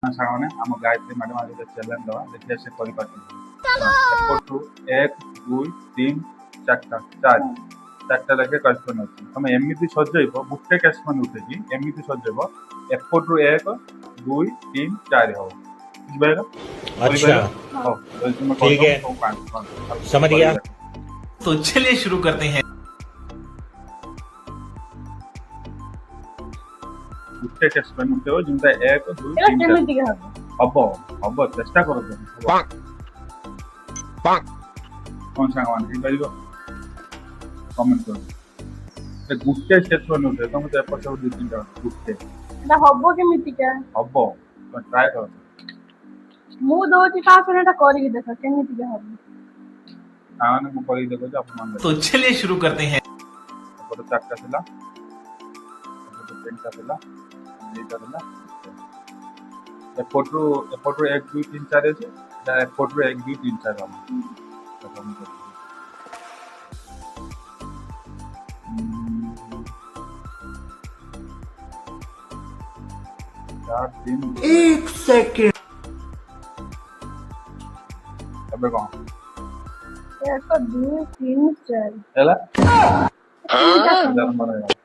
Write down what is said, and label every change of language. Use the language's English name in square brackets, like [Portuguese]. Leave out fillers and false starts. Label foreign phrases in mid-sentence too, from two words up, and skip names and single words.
[Odia] ସାଙ୍ଗମାନେ ଆମ ଗାୟତ୍ରୀ ମ୍ୟାଡାମ ଆଜି ଗୋଟେ ଚ୍ୟାଲେଞ୍ଜ ଦେବା ଦେଖିବା ସେ କରିପାରୁଛନ୍ତି ଏପଟୁ 1 2 3 4ଟା 4ଟା ଲେଖେ କ୍ୱେଶ୍ଚନ ଅଛି ତମେ ଏମିତି ସଜେଇବ ଗୋଟେ କ୍ୱେଶ୍ଚନ ଉଠେଇକି ଏମିତି ସଜେଇବ ଏପଟୁ 1 2 3 4 ହବ ବୁଝିପାରିଲ? [Hindi] अच्छा [Odia] ହଉ ଯଦି ତୁମେ [Hindi] ठीक है [Odia] କରିଦବ [Hindi] समझ गया। तो चलिए शुरू करते हैं। [Odia] ଗୋଟେ କ୍ୱେଶ୍ଚନ ଉଠେଇବ ଯେମିତି 1 2 এটা 3 କେମିତି ହବ? ହବ ଚେଷ୍ଟା କରନ୍ତୁ କଣ ସାଙ୍ଗମାନେ ହେଇପାରିବ କମେଣ୍ଟ କରନ୍ତୁ ଗୋଟେ କ୍ୱେଶ୍ଚନ ଉଠେଇବ ତମେ ତ ଏପଟ ସବୁ 2 3ଟା ଗୋଟେ এটা ହବ କେମିତିକା? ହବ ତମେ ଟ୍ରାଏ କର ମୁଁ ଦଉଛି କାହାକୁ ଏଟା କରିକି ଦେଖ କେମିତିକା ହବ। ସାଙ୍ଗମାନେ ମୁଁ କରିକି ଦେଖୁଛି ଆପଣ [Hindi] तो चलिए शुरू करते हैं। [Odia] ଏପଟେ 4ଟା ଥିଲା ଏପଟେ 3ଟା ଥିଲା 2ଟା ଥିଲା ଏପଟରୁ 1 2 3 4 ଅଛି ଏପଟରୁ 1 2 3 4 ହବ [Hindi] एक सेकंड। [Odia] ଏବେ କଣ 1 2 3 4 ହେଲା ତିନିଟା ଜନ୍ମ ରହିବ